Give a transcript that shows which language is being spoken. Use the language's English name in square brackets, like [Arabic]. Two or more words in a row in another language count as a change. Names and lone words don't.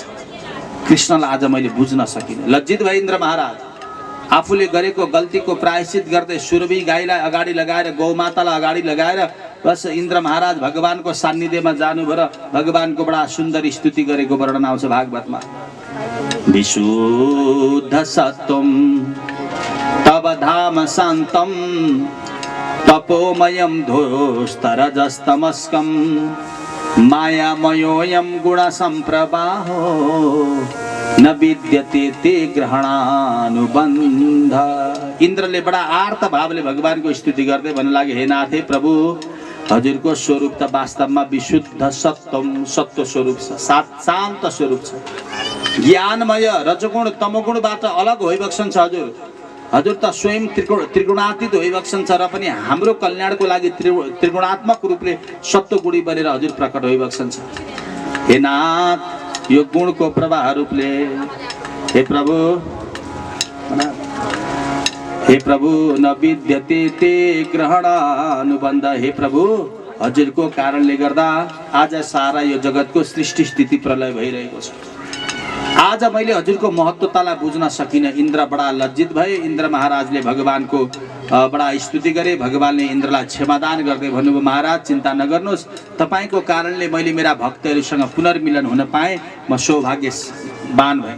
[Nepali] कृष्णलाई आज मैले बुझ्न सकिनँ। लज्जित भए इन्द्र महाराज आफूले गरेको गल्तीको प्रायश्चित गर्दै सुरभि गाईलाई अगाडि लगाएर गौमातालाई अगाडि लगाएर बस इन्द्र महाराज भगवानको सान्निध्यमा जानुभयो र भगवानको बडा सुन्दर स्तुति गरेको वर्णन आउँछ भागवतमा। [Sanskrit] विशुद्ध सत्वम तव धाम शान्तम तपोमयम धोस्तरजस्तमस्कम मायामयोऽयं गुणसम्प्रवाहो न विद्यते ते ग्रहणानुबन्ध। [Nepali] इन्द्रले बडा आर्त भावले भगवानको स्तुति गर्दै भन्न लागे, हे नाथ, हे प्रभु, हजुरको स्वरूप त वास्तवमा [Sanskrit] विशुद्ध सत्वम, [Nepali] सत्व स्वरूप छ, शान्त स्वरूप छ, ज्ञानमय रजगुण तमगुणबाट अलग होइबक्सन छ। हजुर त स्वयं त्रिगुणातीत होइबक्सन छ र पनि हाम्रो कल्याणको लागि त्रिगुणात्मक रूपले सत्वगुणी बनेर हजुर प्रकट होइबक्सन छ। हे नाथ, यो गुणको प्रवाह रूपले हे प्रभु [Sanskrit] न विद्यते ते ग्रहणानुबन्ध। [Nepali] हे प्रभु, हजुरको कारणले गर्दा आज सारा यो जगतको सृष्टि स्थिति प्रलय भइरहेको छ। आज मैले हजुरको महत्त्वतालाई बुझ्न सकिनँ। इन्द्र बडा लज्जित भए। इन्द्र महाराजले भगवानको बडा स्तुति गरे। भगवानले इन्द्रलाई क्षमादान गर्दै भन्नुभयो, महाराज चिन्ता नगर्नुहोस्, तपाईँको कारणले मैले मेरा भक्तहरूसँग पुनर्मिलन हुन पाएँ, म सौभाग्यवान भएँ।